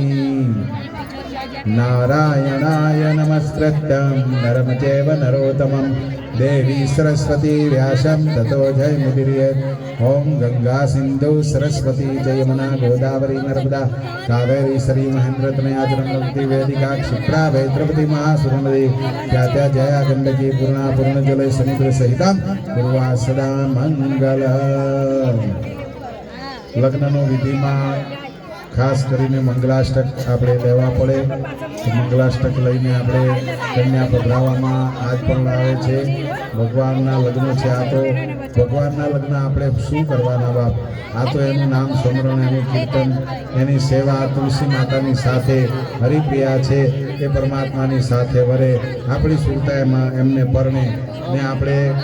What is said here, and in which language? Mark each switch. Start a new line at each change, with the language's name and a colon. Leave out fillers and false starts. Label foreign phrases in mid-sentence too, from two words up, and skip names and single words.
Sanskrit: नारायणाय नमस्कृत्यं नरं चैव नरोत्तमं देवी सरस्वती व्यासं ततो जयमुदीरयेत् ॐ गंगा सिंधु सरस्वती जयमुना गोदावरी नर्मदा कावेरी श्री महेंद्र तनया जलमती वेदिका क्षिप्रा भैद्रवती महासुरनदी त्या जया गंडकी पूर्णा पूर्णजल समुद्र सहितं पूर्वा सदा मंगल
Gujarati: लग्नનો વિધિમાં ખાસ કરીને મંગલાષ્ટક આપણે લેવા પડે તો મંગલાષ્ટક લઈને આપણે કન્યા પધરાવવામાં આજ પણ આવે છે ભગવાનના લગ્ન છે આ તો ભગવાનના લગ્ન આપણે શું કરવાના બાપ આ તો એનું નામ સ્મરણ એનું કીર્તન એની સેવા તુલસી માતાની સાથે હરિપ્રિયા છે એ પરમાત્માની સાથે વરે આપણી સુરતામાં એમને પરણે ને આપણે